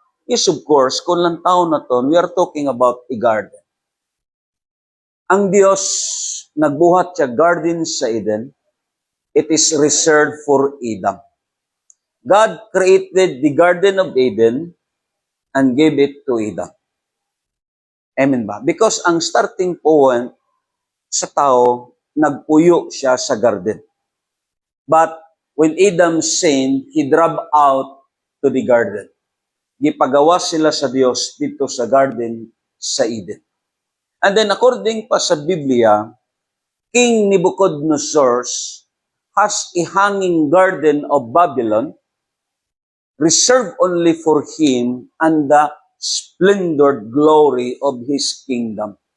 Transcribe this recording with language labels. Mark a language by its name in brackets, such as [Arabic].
[English] Yes, of course, [Cebuano] kung lang taon na to, [English] we are talking about a garden. [Cebuano] Ang Diyos nagbuhat siya garden sa Eden. [English] It is reserved for Adam. God created the Garden of Eden and gave it to Adam. [Cebuano] Amen ba? Because ang starting point sa tao, nagpuyo siya sa garden. [English] But when Adam sinned, he dropped out to the garden. [Cebuano] Gipagawas sila sa Dios dito sa garden sa Eden. [English] And then according [Cebuano] pa sa Biblia, [English] King Nebuchadnezzar has a hanging garden of Babylon reserved only for him and the splendid glory of his kingdom.